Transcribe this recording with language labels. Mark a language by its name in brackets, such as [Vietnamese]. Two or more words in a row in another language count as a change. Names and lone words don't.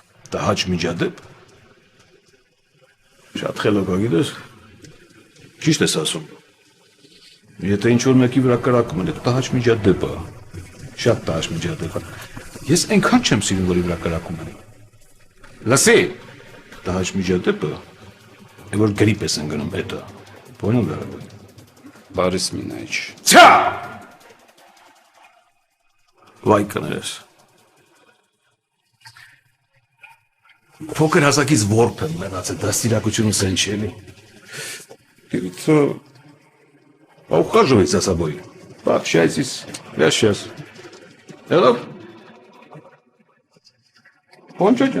[Armenian] Տհաճ միջադեպ։ Շատ խելոք գիտես։ Ճիշտ ես ասում։ Եթե ինչ-որ մեկի վրա կրակում են, տհաճ միջադեպ է։ Շատ տհաճ միջադեպ է։ Ես այնքան չեմ սիրում, որի վրա կրակում են։ Լսի, տհաճ միջադեպը, որ գրիպ ես ընկնում հետը։ [Russian] Понял, дорогой? [Armenian] Բարիս Մինայիչ։ Ցա! Վայ կներես։ Փոքր հասակից որբ եմ մնացել, դաստիարակությունը սեն չի էլի։ [Russian] Ты поухаживай за собой, пообщайтесь, я сейчас. Hello? Вон тетя.